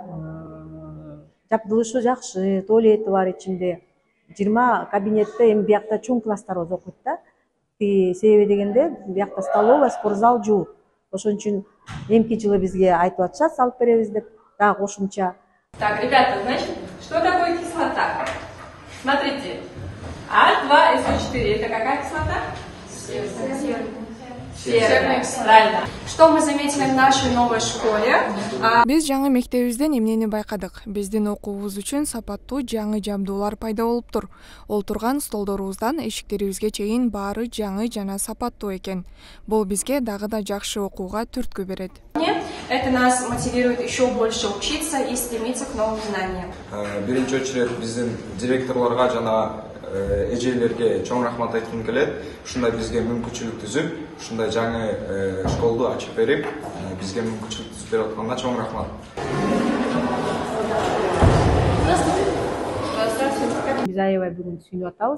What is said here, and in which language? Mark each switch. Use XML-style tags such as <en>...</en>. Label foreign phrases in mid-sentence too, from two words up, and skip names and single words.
<ky>Жабдылышы жакшы, туалети бар ичинде. 20 кабинетте эми биякта чоң класстарыбыз окуйт да. Себеби дегенде биякта столовая, спортзал жуук. Ошон үчүн эмки жылы бизге айтып атышат, салып беребиз деп, дагы кошумча.</ky> <ru>Так, ребята, значит, что такое кислота? Смотрите, H2SO4 это какая кислота? Серная, правильно. Что мы заметили в нашей новой школе?</ru> <ky>Биз жаңы мектебибизден эмнени байкадык? Биздин окуубуз үчүн сапаттуу жаңы жабдуулар пайда болуптур. Олтурган столдорубуздан эшиктерибизге чейин баары жаңы жана сапаттуу экен. Бул бизге дагы да жакшы окууга түрткү берет.</ky> <ru>Это нас мотивирует еще больше учиться и стремиться к новым знаниям.</ru> <ky>Биринчи очередь биздин директорлорго жана эжелерге чоң рахмат айткым келет. Ушундай бизге мүмкүнчүлүк түзүп, ушундай жаңы школду ачып берип, бизге мүмкүнчүлүк түзүп берип атканына чоң рахмат. Биз аябай бүгүн сүйүнүп атабыз.</ky>